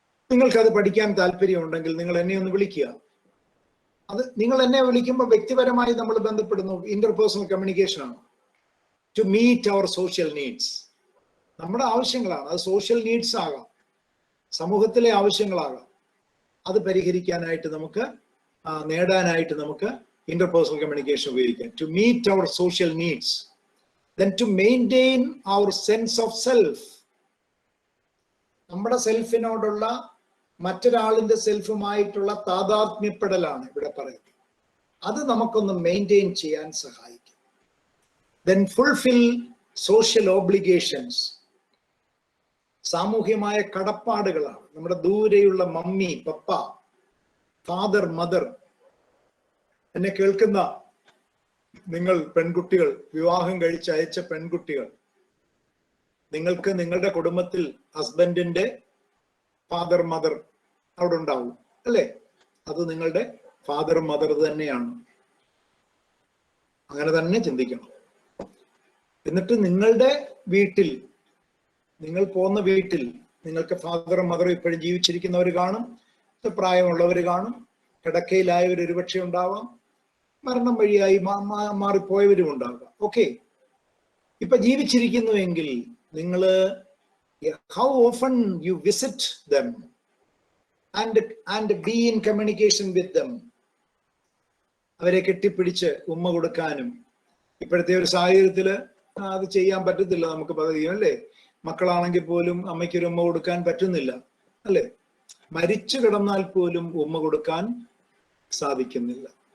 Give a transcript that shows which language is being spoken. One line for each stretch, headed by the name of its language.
Malayalam: നിങ്ങൾക്കത് പഠിക്കാൻ താല്പര്യമുണ്ടെങ്കിൽ നിങ്ങൾ എന്നെ ഒന്ന് വിളിക്കുക. അത് നിങ്ങൾ എന്നെ വിളിക്കുമ്പോൾ വ്യക്തിപരമായി നമ്മൾ ബന്ധപ്പെടുന്നു, ഇന്റർപേഴ്സണൽ കമ്മ്യൂണിക്കേഷൻ ആണ്.
English: to meet our social needs,
Malayalam: നമ്മുടെ ആവശ്യങ്ങളാണ്. അത് സോഷ്യൽ നീഡ്സ് ആകാം, സമൂഹത്തിലെ ആവശ്യങ്ങളാകാം. അത് പരിഹരിക്കാനായിട്ട് നമുക്ക് നേടാനായിട്ട് നമുക്ക് ഇന്റർപേഴ്സണൽ കമ്മ്യൂണിക്കേഷൻ ഉപയോഗിക്കാം.
English: To meet our social needs, then to maintain our sense of self.
Malayalam: നമ്മുടെ സെൽഫിനോടുള്ള മറ്റൊരാളിന്റെ സെൽഫുമായിട്ടുള്ള താതാത്മ്യപ്പെടലാണ് ഇവിടെ പറയുന്നത്. അത് നമുക്കൊന്ന് മെയിൻറ്റെയിൻ ചെയ്യാൻ സഹായിക്കും.
English: then fulfill social obligations.
Malayalam: സാമൂഹ്യമായ കടപ്പാടുകളാണ്. നമ്മുടെ ദൂരെയുള്ള മമ്മി, പപ്പ, ഫാദർ, മദർ, എന്നെ കേൾക്കുന്ന നിങ്ങൾ പെൺകുട്ടികൾ, വിവാഹം കഴിച്ച് അയച്ച പെൺകുട്ടികൾ, നിങ്ങൾക്ക് നിങ്ങളുടെ കുടുംബത്തിൽ ഹസ്ബൻഡിന്റെ ഫാദർ, മദർ അവിടെ ഉണ്ടാവും അല്ലേ? അത് നിങ്ങളുടെ ഫാദർ, മദർ തന്നെയാണ്. അങ്ങനെ തന്നെ ചിന്തിക്കണം. എന്നിട്ട് നിങ്ങളുടെ വീട്ടിൽ, നിങ്ങൾ പോകുന്ന വീട്ടിൽ നിങ്ങൾക്ക് ഫാദറും മദറും ഇപ്പോഴും ജീവിച്ചിരിക്കുന്നവർ കാണും, പ്രായമുള്ളവർ കാണും, കിടക്കയിലായവർ ഒരുപക്ഷെ ഉണ്ടാവാം, മരണം വഴിയായി മാറിപ്പോയവരും ഉണ്ടാകാം.
English: okay,
Malayalam: ഇപ്പൊ ജീവിച്ചിരിക്കുന്നുവെങ്കിൽ നിങ്ങൾ
English: how often you visit them and be in communication with them.
Malayalam: അവരെ കെട്ടിപ്പിടിച്ച് ഉമ്മ കൊടുക്കാനും, ഇപ്പോഴത്തെ ഒരു സാഹചര്യത്തില് അത് ചെയ്യാൻ പറ്റത്തില്ല നമുക്ക് പതിയും അല്ലേ. മക്കളാണെങ്കിൽ പോലും അമ്മയ്ക്കൊരു ഉമ്മ കൊടുക്കാൻ പറ്റുന്നില്ല അല്ലെ. മരിച്ചു കിടന്നാൽ പോലും ഉമ്മ കൊടുക്കാൻ സാധിക്കുന്നില്ല.